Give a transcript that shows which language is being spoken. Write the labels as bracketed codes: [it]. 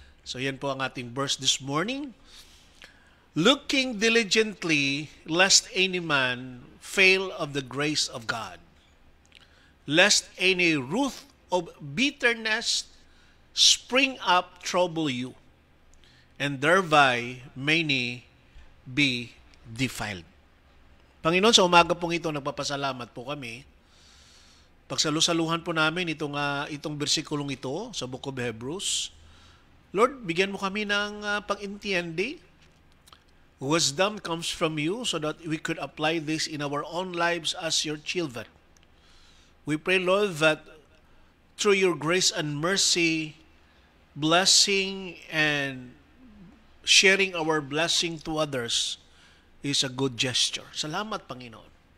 [en] So, yan po ang ating verse this morning. Looking diligently, lest any man fail of the grace of God, lest any root of bitterness spring up trouble you, and thereby many be defiled. [tl] Panginoon, sa umaga pong ito, nagpapasalamat po kami. Pagsalusaluhan po namin itong bersikulong ito sa Book of Hebrews. Lord, bigyan mo kami ng pag-intindi. [en] Wisdom comes from you so that we could apply this in our own lives as your children. We pray, Lord, that through your grace and mercy, blessing and sharing our blessing to others is a good gesture. [tl] Salamat, Panginoon.